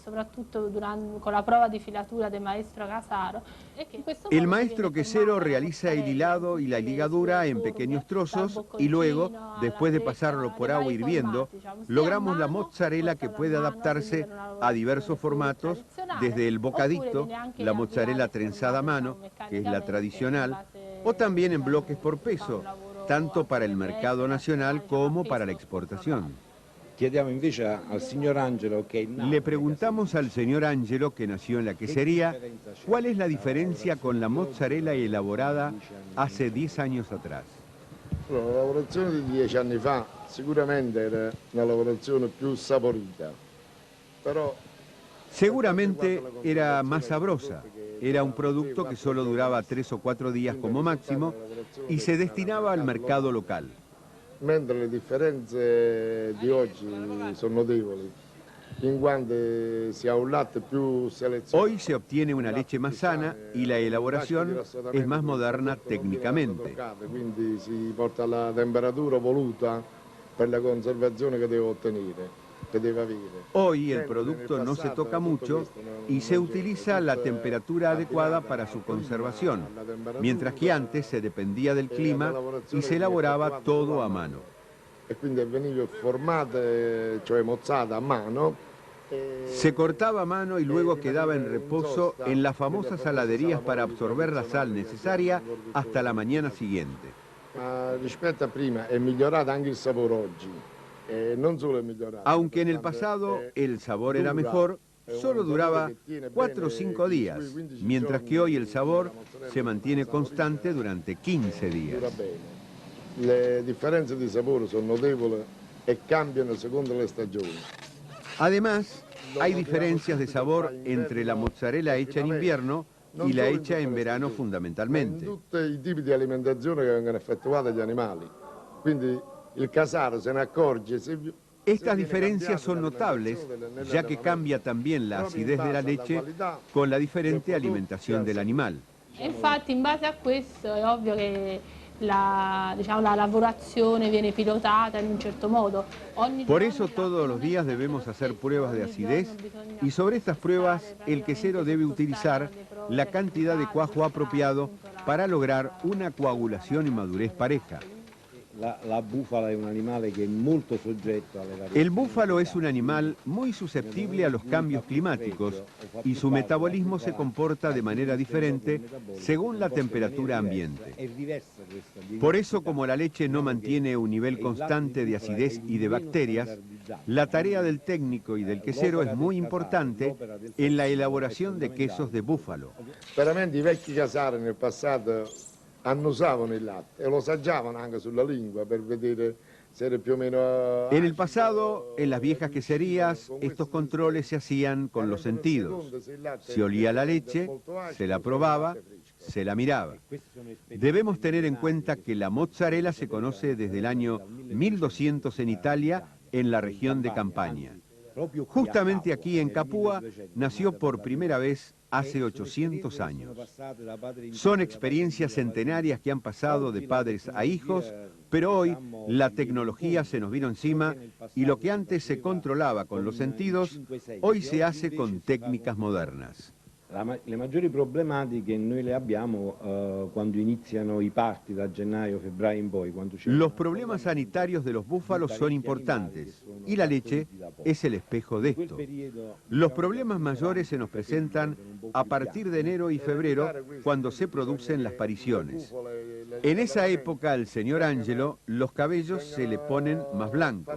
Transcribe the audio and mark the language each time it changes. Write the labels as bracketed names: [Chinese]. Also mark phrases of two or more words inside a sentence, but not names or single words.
[Spanish] El maestro quesero realiza el hilado y la ligadura en pequeños trozos y luego, después de pasarlo por agua hirviendo, logramos la mozzarella que puede adaptarse a diversos formatos, desde el bocadito, la mozzarella trenzada a mano, que es la tradicional, o también en bloques por peso, tanto para el mercado nacional como para la exportación. Le preguntamos al señor Angelo, que nació en la quesería, cuál es la differenza con la mozzarella elaborada hace 10 años atrás. [Italian] La lavorazione di 10 anni fa sicuramente era una lavorazione più saporita, però [Spanish] seguramente era más sabrosa. Era un producto que solo duraba 3 o 4 días como máximo y se destinaba al mercado local. [Italian] Mentre le differenze di oggi sono notevoli, in quanto si ha un latte più selezionato. [Spanish] Hoy se obtiene una leche más sana y la elaboración es más moderna técnicamente. [Italian] Quindi si porta la temperatura voluta per la conservazione che deve ottenere. [Spanish] Hoy el producto no se toca mucho y se utiliza la temperatura adecuada para su conservación, mientras que antes se dependía del clima y se elaboraba todo a mano. Se cortaba a mano y luego quedaba en reposo en las famosas saladerías para absorber la sal necesaria hasta la mañana siguiente. [Italian] Rispetto a prima è migliorato anche il sapore oggi. [Spanish] Aunque en el pasado el sabor era mejor, solo duraba 4 o 5 días, mientras que hoy el sabor se mantiene constante durante 15 días. [Italian] Le differenze di sapore sono notevoli e cambiano secondo le stagioni. [Spanish] Además, hay diferencias de sabor entre la mozzarella hecha en invierno y la hecha en verano fundamentalmente. [Italian] Tutti i tipi di alimentazione che vengono effettuati agli animali. Quindi el casaro se ne accorge. [Spanish] Estas diferencias son notables, ya que cambia también la acidez de la leche con la diferente alimentación del animal. [Italian] Infatti, in base a questo è ovvio che la lavorazione viene pilotata in un certo modo. [Spanish] Por eso todos los días debemos hacer pruebas de acidez y sobre estas pruebas el quesero debe utilizar la cantidad de cuajo apropiado para lograr una coagulación y madurez pareja. El búfalo es un animal muy susceptible a los cambios climáticos y su metabolismo se comporta de manera diferente según la temperatura ambiente. Por eso, como la leche no mantiene un nivel constante de acidez y de bacterias, la tarea del técnico y del quesero es muy importante en la elaboración de quesos de búfalo. [Italian] Veramente i vecchi casari nel passato annusavano il latte e lo assaggiavano anche sulla lingua per vedere se era più o meno... [Spanish] En el pasado, en las viejas queserías, estos controles se hacían con los sentidos. Se olía la leche, se la probaba, se la miraba. Debemos tener en cuenta que la mozzarella se conoce desde el año 1200 en Italia, en la región de Campania. Justamente aquí en Capua nació por primera vez hace 800 años. Son experiencias centenarias que han pasado de padres a hijos, pero hoy la tecnología se nos vino encima y lo que antes se controlaba con los sentidos, hoy se hace con técnicas modernas. [Italian] Le maggiori problematiche noi le abbiamo quando iniziano i parti da gennaio, febbraio in poi. [Spanish] Los problemas sanitarios de los búfalos son importantes y la leche es el espejo de esto. Los problemas mayores se nos presentan a partir de enero y febrero cuando se producen las pariciones. En esa época al señor Angelo los cabellos se le ponen más blancos.